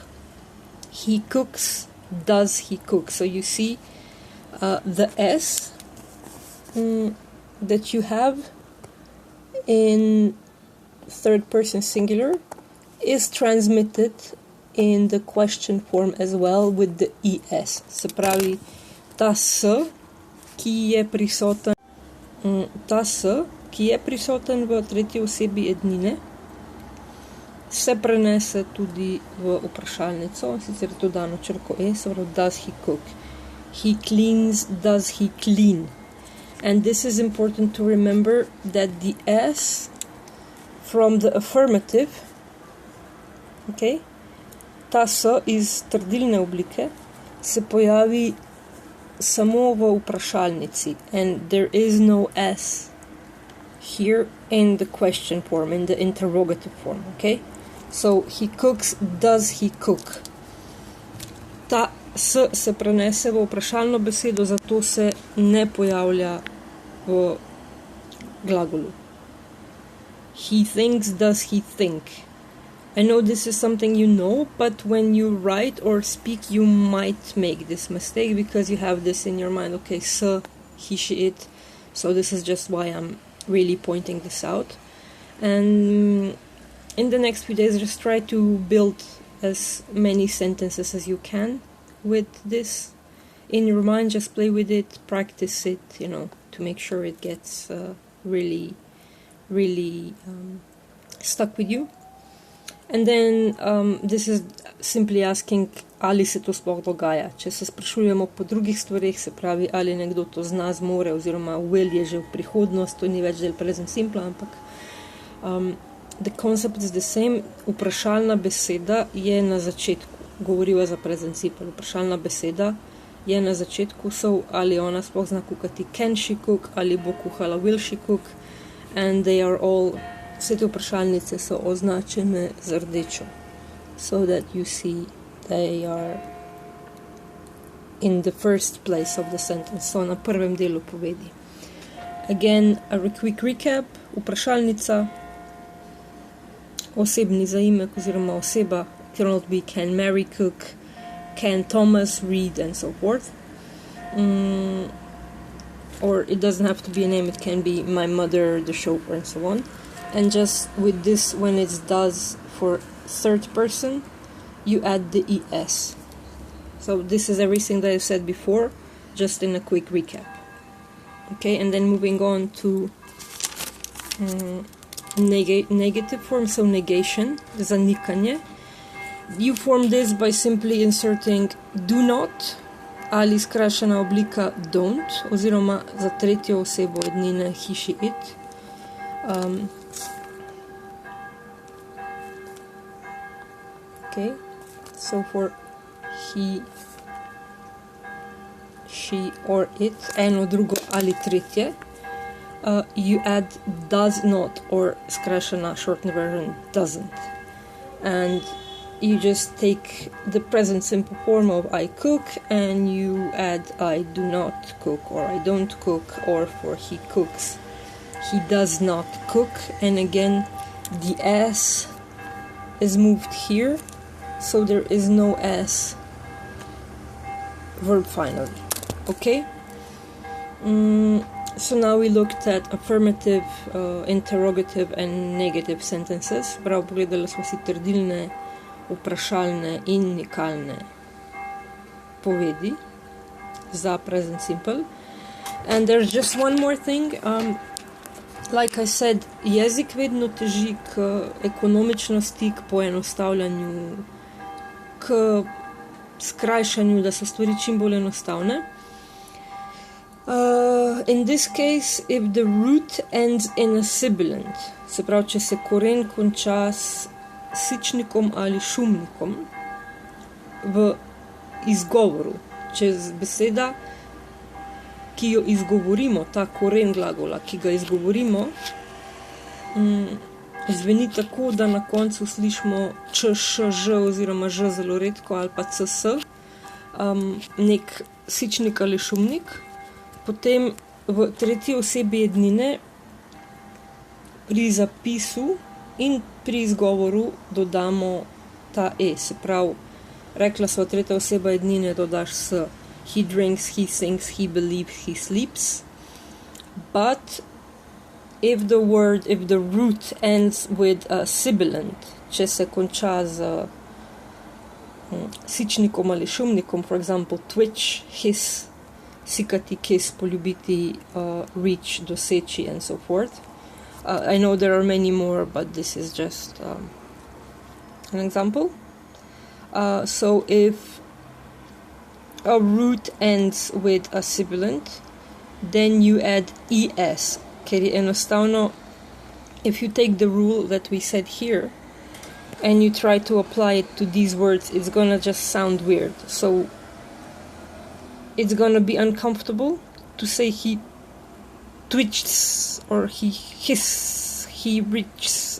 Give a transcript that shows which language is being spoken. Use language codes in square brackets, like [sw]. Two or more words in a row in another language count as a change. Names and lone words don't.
[en] He cooks, does he cook. So you see the S that you have in third person singular is transmitted in the question form as well with the ES. [sl] Se pravi, ta S, ki je prisoten, v tretji osebi ednine, se prenese tudi v vprašalnico, sicer je to dano črko E, [en] so does he cook. He cleans, does he clean. And this is important to remember that the S from the affirmative, [sl] okay, ta S iz trdilne oblike se pojavi samo v vprašalnici, [en] and there is no S here in the question form, in the interrogative form, okay? So, he cooks, does he cook? Ta S se prenese v vprašalno besedo, zato se ne pojavlja v glagolu. He thinks, does he think? I know this is something you know, but when you write or speak, you might make this mistake because you have this in your mind. Okay, so, he, she, it. So this is just why I'm really pointing this out. And in the next few days, just try to build as many sentences as you can with this in your mind. Just play with it, practice it, to make sure it gets really stuck with you. And then this is simply asking, [sl] ali se to sploh dogaja. Če se sprašujemo po drugih stvarih, se pravi, ali nekdo to zna, zmore, oziroma will je že v prihodnost, to ni več del [en] present simple, [sl] ampak [en] the concept is the same. [sl] Vprašalna beseda je na začetku. Govoriva za [en] present simple. [sl] Vprašalna beseda je na začetku, so ali ona sploh zna kukati, [en] can she cook, [sl] ali bo kuhala, [en] will she cook, and they are all, [sl] vse te vprašalnice so označene z rdečo, [en] so that you see they are in the first place of the sentence, so [sl] na prvem delu povedi. [en] Again, a quick recap. [sl] Vprašalnica, osebni zaimek oziroma oseba, [en] can be can Mary cook, can Thomas read, and so forth. Or it doesn't have to be a name, it can be my mother, the chauffeur, and so on. And just with this, when it's does for third person, you add the es. So this is everything that I said before, just in a quick recap. Okay, and then moving on to negative form, so negation, zanikanje. You form this by simply inserting do not [sl] ali skrajšana oblika don't, oziroma za tretjo osebo ednine [en] he, she, it. Okay, so for he, she or it, [sl] eno, drugo ali tretje, [en] you add does not, or skrajšana shortened version doesn't. And you just take the present simple form of I cook and you add I do not cook, or I don't cook, or for he cooks, he does not cook. And again, the s is moved here, so there is no s verb finally. Okay? So now we looked at affirmative, interrogative and negative sentences. [sl] Prav pogledali smo si trdilne, vprašalne in nikalne povedi za present simple. [en] And there's just one more thing. Like I said, [sl] jezik vedno teži k ekonomičnosti, k poenostavljanju, k skrajšanju, da so stvari čim bolj enostavne. [en] In this case, if the root ends in a sibilant, [sl] se pravi, če se koren konča s sičnikom ali šumnikom v izgovoru, če beseda, ki jo izgovorimo, ta koren glagola, ki ga izgovorimo, zveni tako, da na koncu slišimo č, š, ž oziroma ž zelo redko, ali pa c, s, nek sičnik ali šumnik, potem v tretji osebi jednine pri zapisu in pri izgovoru dodamo ta e, se pravi, rekla sva tretja oseba jednine, dodaš s [en] he drinks, he sings, he believes, he sleeps. But if the root ends with a sibilant, [sl] če se konča z sičnikom ali šumnikom, [en] for example, twitch, hiss, sikati, kiss, poljubiti, reach, doseči, and so forth. I know there are many more, but this is just an example. So if a root ends with a sibilant, then you add es, [sl] ker je enostavno, [en] if you take the rule that we said here and you try to apply it to these words, it's gonna just sound weird. So it's gonna be uncomfortable to say he twitches or he hiss, he reaches.